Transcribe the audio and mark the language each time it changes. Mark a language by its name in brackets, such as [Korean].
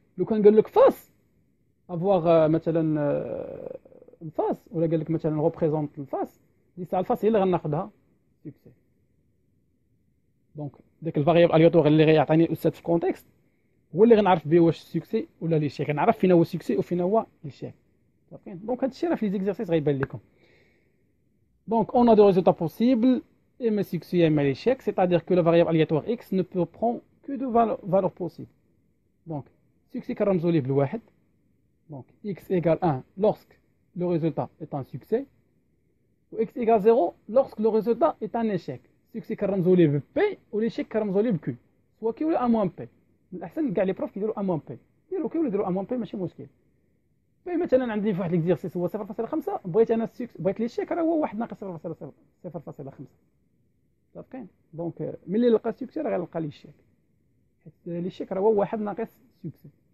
[Arabic] لو كان قال لك فاس افواغ مثلا الفاس، ولا قال لك مثلا ريبريزونت الفاس، دي ساعه الفاس هي اللي غناخذها سوكسي. دونك داك الفاريابل الياتوار اللي غيعطيني الاستاذ في الكونتكست هو اللي غنعرف به واش سوكسي ولا ليشيك. غنعرف فين هو سوكسي وفين هو ليشيك. صافين. دونك هادشي راه في لي زيكزارسيس غيبان لكم. [French] Donc, on a deux résultats possibles, et succès et l'échec, c'est-à-dire que la variable aléatoire x ne peut prendre que deux valeurs possibles. Donc, succès [Arabic] كنرمزوا بالواحد. [French] Donc, x égale 1 lorsque le résultat est un succès, ou x égale 0 lorsque le résultat est un échec. Succès [Arabic] كنرمزوا ب [French] p, ou l'échec كنرمزوا ب q. soit q ولا a moins p. [Arabic] الأحسن كاع لي بروف كيديروا [French] a moins p. [Arabic] ديروا q ولا ديروا a moins p ماشي مشكل. مثلا عندي في واحد ليكزيرسيس هو 0.5، بغيت انا بغيت لي شيك راه هو 1 ناقص 0.5. صافين. دونك ملي نلقى سوكسي راه غنلقى لي شيك، حيت لي شيك راه هو 1 ناقص سوكسي.